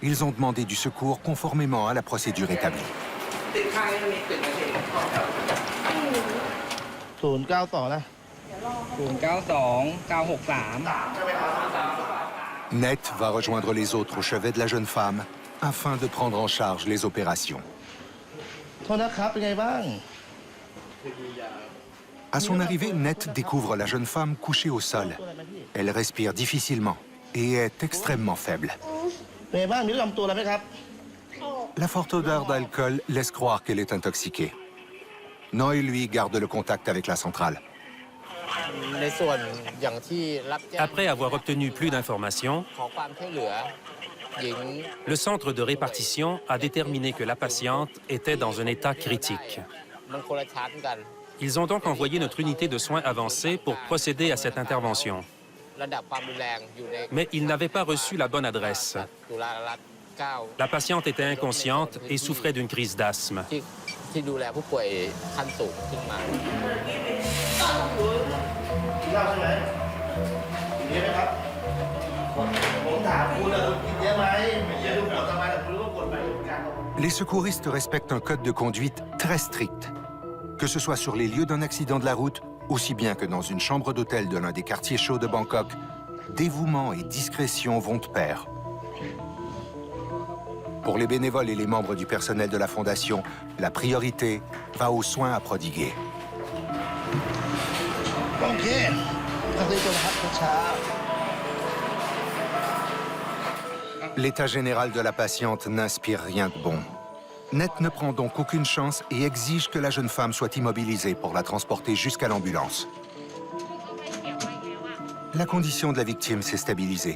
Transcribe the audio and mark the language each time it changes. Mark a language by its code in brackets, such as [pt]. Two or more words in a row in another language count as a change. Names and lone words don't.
[fr] Ils ont demandé du secours conformément à la procédure établie. [th] 092 นะ [fr] Nett va rejoindre les autres au chevet de la jeune femme afin de prendre en charge les opérations. [th] โทษนะครับเป็นไงบ้าง [fr] À son arrivée, Nett découvre la jeune femme couchée au sol. Elle respire difficilement et est extrêmement faible. [th] เป็นไงบ้างมีลำตัวอะไรไหมครับ [fr] La forte odeur d'alcool laisse croire qu'elle est intoxiquée. Noy, lui, garde le contact avec la centrale. [th] ในส่วนอย่างที่รับแจ้ง [fr] Après avoir obtenu plus d'informations, [th] ขอความช่วยเหลือหญิง [fr] le centre de répartition a déterminé que la patiente était dans un état critique. [th] มันคนละชั้นกัน [fr] Ils ont donc envoyé notre unité de soins avancée pour procéder à cette intervention. [th] ระดับความรุนแรงอยู่ใน [fr] Mais ils n'avaient pas reçu la bonne adresse. [th] จุฬารัตน์9 [fr] La patiente était inconsciente et souffrait d'une crise d'asthme. [th] ที่ดูแลผู้ป่วยขั้นสูงขึ้นมา กินเหล้าใช่ไหมกินเยอะไหมครับ ผมถามคุณอะคุณกินเยอะไหมไม่เยอะคุณบอกทำไมแต่คุณรู้ว่ากฎหมายการ [fr] Les secouristes respectent un code de conduite très strict. Que ce soit sur les lieux d'un accident de la route, aussi bien que dans une chambre d'hôtel de l'un des quartiers chauds de Bangkok, dévouement et discrétion vont de pair. Pour les bénévoles et les membres du personnel de la Fondation, la priorité va aux soins à prodiguer. [th] โอเคขอบคุณครับเช้า [fr] L'état général de la patiente n'inspire rien de bon. Nett ne prend donc aucune chance et exige que la jeune femme soit immobilisée pour la transporter jusqu'à l'ambulance. La condition de la victime s'est stabilisée.